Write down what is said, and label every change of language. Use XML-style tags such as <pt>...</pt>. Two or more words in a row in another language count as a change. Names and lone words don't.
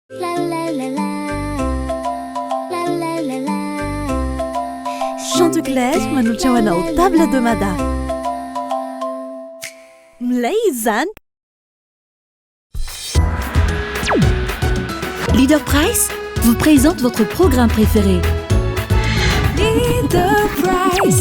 <mg>La la la la. La la la la. Chanticleer manolotra ho anao table de mada. Milay izy zany.</mg> <fr>Leader Price vous présente votre programme préféré. Leader Price.</fr>